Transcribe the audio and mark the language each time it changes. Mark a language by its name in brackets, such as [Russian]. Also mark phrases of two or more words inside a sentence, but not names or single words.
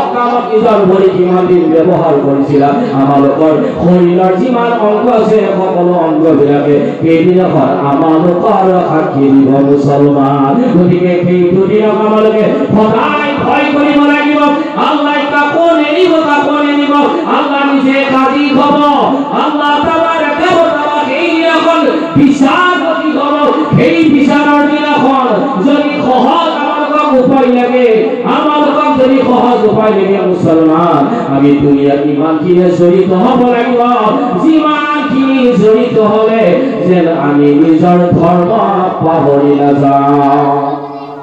[Assamese] কামত নিজৰ ভৰি কিমান দিন ব্যৱহাৰ কৰিছিলা আমালোকৰ শৰীৰৰ যিমান অংগ আছে সকলো অংগবিলাকে সেইদিনাখন আমালোকৰ সাক্ষী দিব মুছলমান গতিকে সেই দুদিনক আমালোকে সদায় ভয় কৰিব লাগিব আল্লাহ কাকো নেৰিব আল্লাহ নিজে কাজী হ'ব [Arabic] الله تبارك وتعالى [Assamese] সেই দিনাখন বিচাৰ হ'ব সেই বিচাৰৰ দিনাখন যদি সহজ আমালোকক উপায় লাগে আমালোকক যদি সহজ উপায় লাগে মুছলমান আমি দুনিয়াত ইমানখিনি জড়িত হ'ব লাগিব যিমানখিনি জড়িত হ'লে যেন আমি নিজৰ ধৰ্ম পাহৰি নাযাওঁ